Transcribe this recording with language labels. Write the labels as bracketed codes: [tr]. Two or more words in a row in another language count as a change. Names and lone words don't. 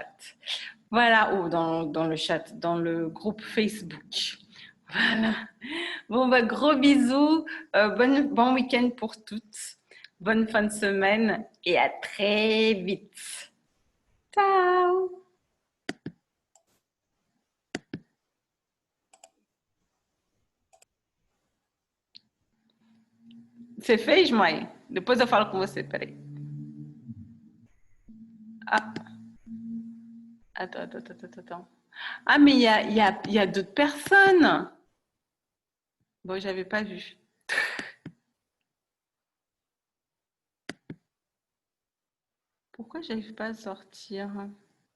[fr] Voilà, ou dans le chat, dans le groupe Facebook. Voilà. Bon, bah, gros bisous. Bon week-end pour toutes. Bonne fin de semaine et à très vite. Ciao. [pt] Você fez, mãe? Depois eu falo com você, peraí. [fr] Ah, attends. Ah, mais il y a d'autres personnes. Bon, j'avais pas vu. Pourquoi j'arrive pas à sortir?